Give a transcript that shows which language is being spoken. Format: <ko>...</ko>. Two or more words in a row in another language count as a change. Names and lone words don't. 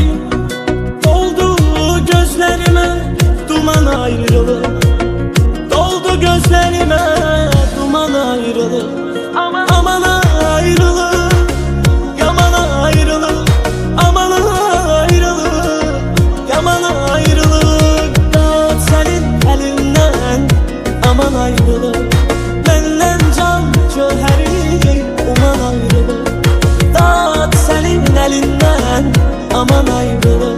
<tr>Doldu gözlerime duman ayrılık, gözlerime duman ayrılık. Aman ayrılık, yaman ayrılık, aman ayrılık, yaman ayrılık.</tr> <az>Dağıt sənin əlindən, aman ayrılık. Məndən can cöhəri, uman ayrılık. Dağıt sənin əlindən, aman ayrılık.</az>